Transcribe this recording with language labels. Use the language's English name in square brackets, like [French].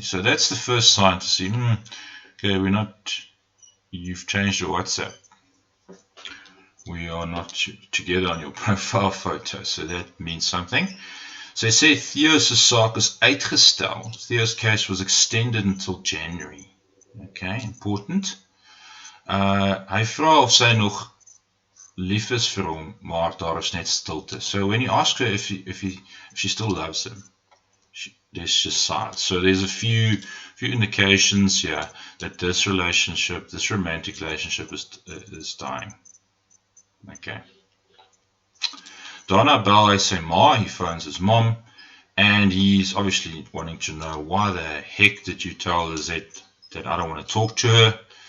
[English] So that's the first sign to see, okay, you've changed your WhatsApp. We are not together on your profile photo, so that means something. [Afrikaans] So hy sê Theo's saak is uitgestel. [English] Theo's case was extended until January. Okay, important. [Afrikaans] Hy vra of sy nog lief is vir hom, maar daar is net stilte. [English] So when you ask her if she still loves him, there's just silence. So there's a few indications here that this romantic relationship is dying. Okay. [Afrikaans] Daarna bel hy sy ma, [English] he phones his mom, and he's obviously wanting to know, why the heck did you tell Lizette that I don't want to talk to her?